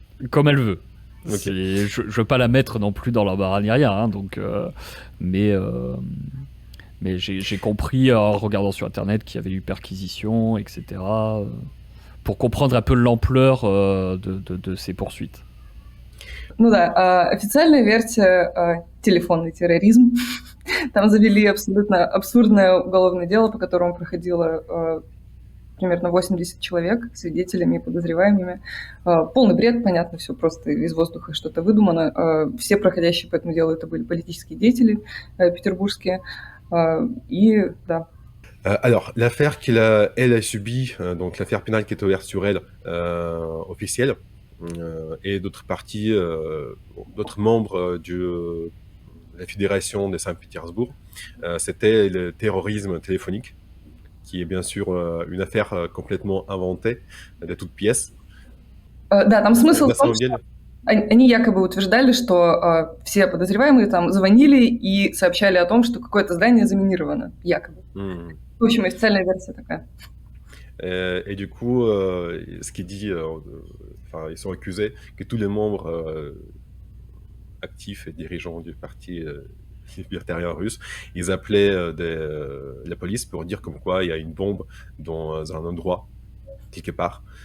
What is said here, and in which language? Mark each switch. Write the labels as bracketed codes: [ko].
[fr] Comme elle veut. Okay. Je veux pas la mettre non plus dans l'embarras ni rien, hein, donc, mais j'ai compris en regardant sur internet qu'il y avait eu perquisition, etc. Pour comprendre un peu l'ampleur de ces poursuites. [ru] Ну да, официальная версия — телефонный терроризм. Там завели абсолютно абсурдное уголовное дело, по которому проходило примерно 80 человек свидетелями и подозреваемыми. Полный бред, понятно, все просто из воздуха что-то выдумано. Все проходящие по этому делу — это были политические деятели петербургские. И да. [fr] Alors, l'affaire elle a subie, donc l'affaire pénale qui est ouverte sur elle, officielle, et d'autres parties, d'autres membres de la Fédération de Saint-Pétersbourg, c'était le terrorisme téléphonique, qui est bien sûr une affaire complètement inventée de toutes pièces. [ru] Да, там смысл На в том, самом деле, что они якобы утверждали, что все подозреваемые там звонили и сообщали о том, что какое-то здание заминировано, якобы. В общем, официальная версия такая. [fr] Et du coup, ce qui dit, enfin, ils sont accusés que tous les membres actifs et dirigeants du parti libertarien russe, ils appelaient la police pour dire comme quoi il y a une bombe dans un endroit, quelque part.